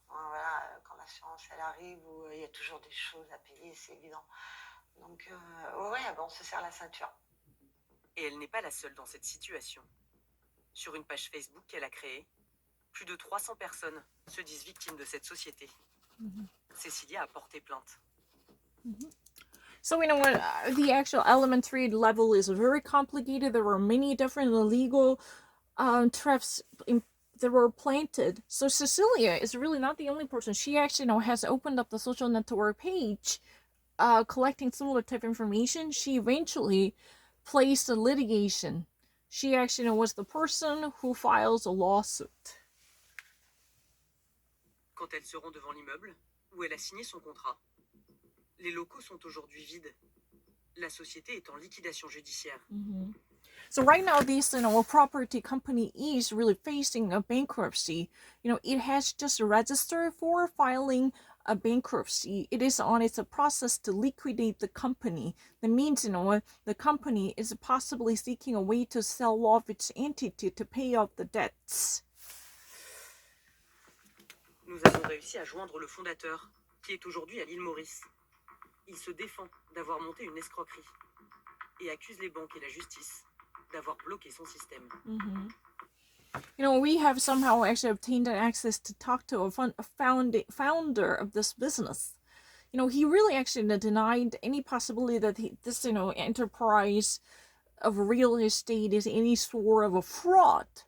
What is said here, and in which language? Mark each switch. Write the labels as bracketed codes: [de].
[fr] Voilà, quand l'assurance elle arrive, où il y a toujours des choses à payer, c'est évident. Donc on se serre la ceinture. Et elle n'est pas la seule dans cette situation. Sur une page Facebook qu'elle a créée, plus de 300 personnes se disent victimes de cette société. Cécilia a porté plainte. [en] So the actual elementary level is very complicated. There are many different legal traps that were planted. So Cecilia is really not the only person. She actually has opened up the social network page, collecting similar type of information. She eventually placed a litigation. She actually was the person who files a lawsuit. [fr] Quand elles seront devant l'immeuble où elle a signé son contrat. Les locaux sont aujourd'hui vides. La société est en liquidation judiciaire. Mm-hmm. [en] So right now, this property company is really facing a bankruptcy. It has just registered for filing a bankruptcy. It is on its process to liquidate the company. That means the company is possibly seeking a way to sell off its entity to pay off the debts. [fr] Nous avons réussi à joindre le fondateur, qui est aujourd'hui à l'île Maurice. Il se défend d'avoir monté une escroquerie et accuse les banques et la justice d'avoir bloqué son système. Mm-hmm. [en] We have somehow actually obtained access to talk to a founder of this business. He really actually denied any possibility that this enterprise of real estate is any sort of a fraud.